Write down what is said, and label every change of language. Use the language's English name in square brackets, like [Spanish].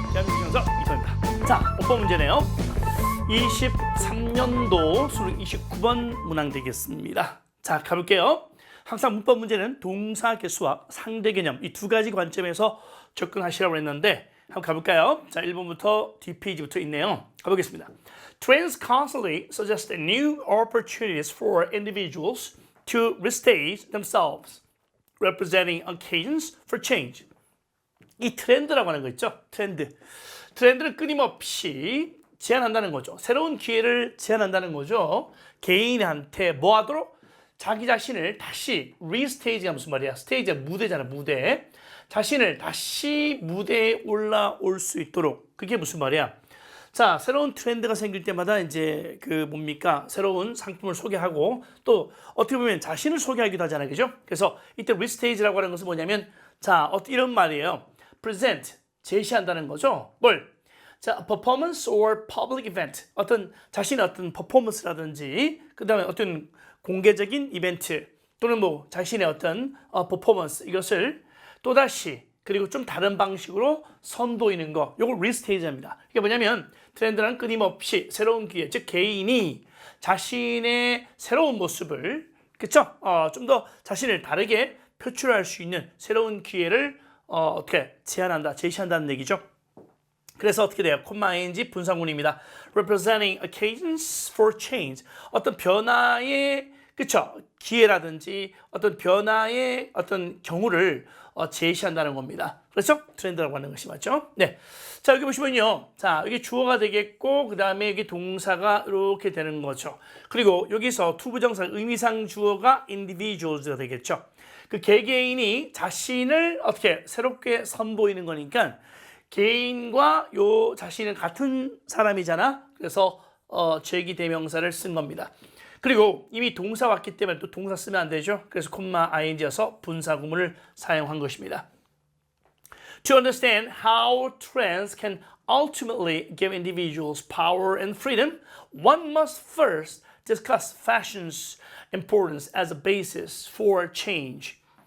[Korean] 대한민국 형사 이터입니다. 자, 5번 문제네요. 23년도 수능 29번 문항 되겠습니다. 자, 가볼게요. 항상 문법 문제는 동사 개수와 상대 개념 이 두 가지 관점에서 접근하시라고 했는데 한번 가볼까요? 자, 1번부터 뒷페이지부터 있네요. 가보겠습니다. [English] Trends constantly suggest new opportunities for individuals to restate themselves, representing occasions for change. [Korean] 이 트렌드라고 하는 거 있죠? 트렌드. 트렌드는 끊임없이 제안한다는 거죠. 새로운 기회를 제안한다는 거죠. 개인한테 뭐 하도록? 자기 자신을 다시 리스테이지가 무슨 말이야? 스테이지가 무대잖아, 무대. 자신을 다시 무대에 올라올 수 있도록. 그게 무슨 말이야? 자, 새로운 트렌드가 생길 때마다 이제 그 뭡니까? 새로운 상품을 소개하고 또 어떻게 보면 자신을 소개하기도 하잖아요. 그죠? 그래서 이때 리스테이지라고 하는 것은 뭐냐면 자, 이런 말이에요. present, 제시한다는 거죠. 뭘? [English] 자, performance or public event. [Korean] 어떤 자신의 어떤 퍼포먼스라든지 그 다음에 어떤 공개적인 이벤트 또는 뭐 자신의 어떤 퍼포먼스 이것을 또다시 그리고 좀 다른 방식으로 선보이는 거. 요걸 리스테이지입니다. 이게 뭐냐면 트렌드는 끊임없이 새로운 기회, 즉 개인이 자신의 새로운 모습을 그쵸? 좀 더 자신을 다르게 표출할 수 있는 새로운 기회를 어떻게 제안한다, 제시한다는 얘기죠. 그래서 어떻게 돼요? 콤마 ing 분사구문입니다. [English] Representing occasions for change. [Korean] 어떤 변화의 그쵸? 기회라든지 어떤 변화의 어떤 경우를 제시한다는 겁니다. 그렇죠? 트렌드라고 하는 것이 맞죠? 네. 자, 여기 보시면요. 자, 여기 주어가 되겠고, 그 다음에 여기 동사가 이렇게 되는 거죠. 그리고 여기서 투부정사 의미상 주어가 individuals가 되겠죠. 그 개개인이 자신을 어떻게 새롭게 선보이는 거니까 개인과 요 자신은 같은 사람이잖아. 그래서 제기대명사를 쓴 겁니다. 그리고 이미 동사 왔기 때문에 또 동사 쓰면 안 되죠. 그래서 콤마 ing여서 분사구문을 사용한 것입니다. [English] To understand how trends can ultimately give individuals power and freedom, one must first discuss fashion's importance as a basis for change.